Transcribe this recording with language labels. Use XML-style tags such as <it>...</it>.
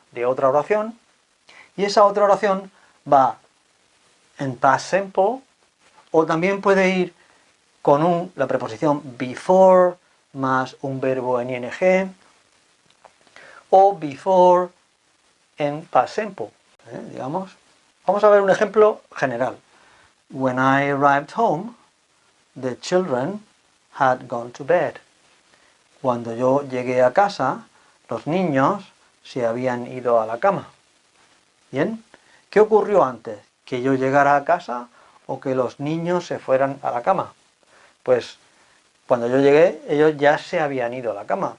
<es>de otra oración, y esa otra oración va en past simple, o también puede ir con la preposición before más un verbo en ing, o before en past simple, digamos. Vamos a ver un ejemplo general.</es> <en>When I arrived home, the children had gone to bed.</en> <es>Cuando yo llegué a casa, los niños se habían ido a la cama. ¿Bien? ¿Qué ocurrió antes? ¿Que yo llegara a casa o que los niños se fueran a la cama? Pues cuando yo llegué, ellos ya se habían ido a la cama.</es>